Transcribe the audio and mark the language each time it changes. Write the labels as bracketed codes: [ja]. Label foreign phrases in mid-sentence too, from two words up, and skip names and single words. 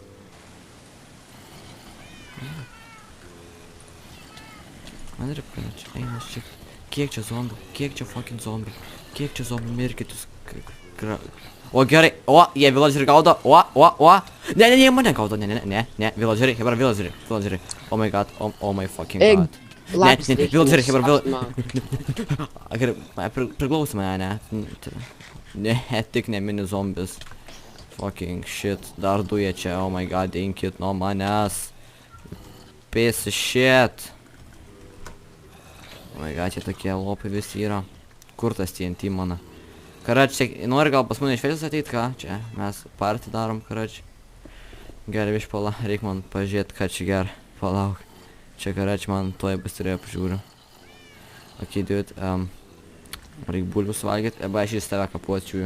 [lt] Man rip, karač. Eina šiek. Kiek čia zombių? Kiek čia fucking zombių? Kiek čia zombių? Mirkytus. O gerai, jie villageriai gaudo, ne, mane gaudo, ne, villageriai, hebra, villageriai, [en] oh my god, oh my fucking god. [lt] Ne, villageriai, hebra, gerai, priklauso mane, ne, tik ne mini zombis, [en] fucking shit, [lt] dar du jie čia, [en] oh my god, [lt] inkit nuo manęs, [en] piece of shit, oh my god, [lt] čia tokie lopai visi yra, kur tas TNT mano? Karač, nori gal pas mane iš Švedijos ateit, ką? Čia mes partį darom, karač. Gerai, viš pala, reik man pažiūrėt, ką čia ger. Palauk. Čia karač man tuoj bus turėjo pažiūriu. [en] Okay, dude, [lt] reik bulvių suvalgyt, arba aš iš tave kapuočiųjų.